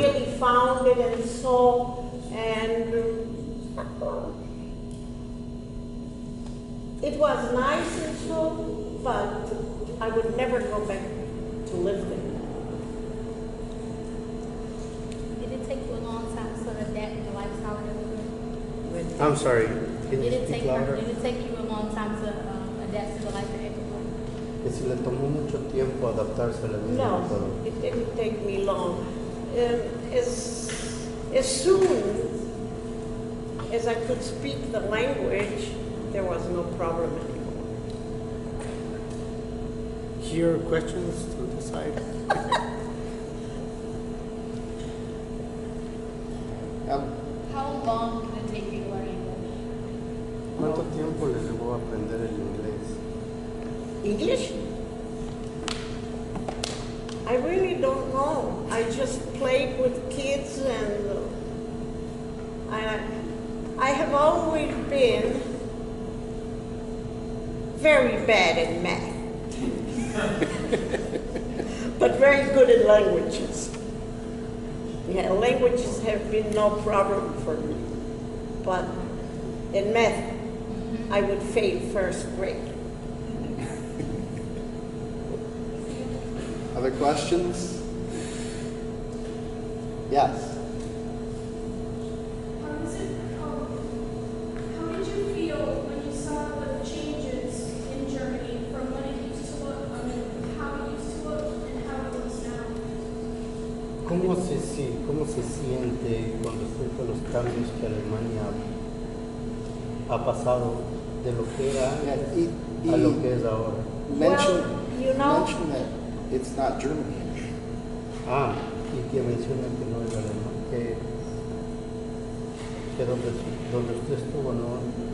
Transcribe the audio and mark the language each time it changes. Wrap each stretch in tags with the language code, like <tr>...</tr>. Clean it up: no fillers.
<en>really found it and saw, and it was nice and so, but I would never go back to live there. Did it take you a long time to sort of adapt to the lifestyle and everything? I'm sorry, can you Did it speak take louder? Did it take you a long time to adapt to the life in Ecuador?</en> <es>Que si le tomó mucho tiempo adaptarse a la vida. No, pero-</es> <en>it didn't take me long. As soon as I could speak the language, there was no problem anymore. Here, questions to the side? How long did it take you to learn English?</en> <es>¿Cuánto tiempo le llevó a aprender el inglés?</es> <en>English? I really don't know. I just played with kids, and I have always been very bad at math, but very good at languages. Yeah, languages have been no problem for me, but in math, I would fail first grade. Other questions? Yes. How did you feel when you saw the changes in Germany from when it used to look, how it used to look and how it looks now?</en> <es>¿Cómo se siente con respecto a los cambios que Alemania ha pasado de lo que era antes a lo que es ahora?</es> <en>Mention, you know- mention that it's not Germany.</en> <es>Ah, y que menciona que no es alemán, que donde usted estuvo, ¿no?</es>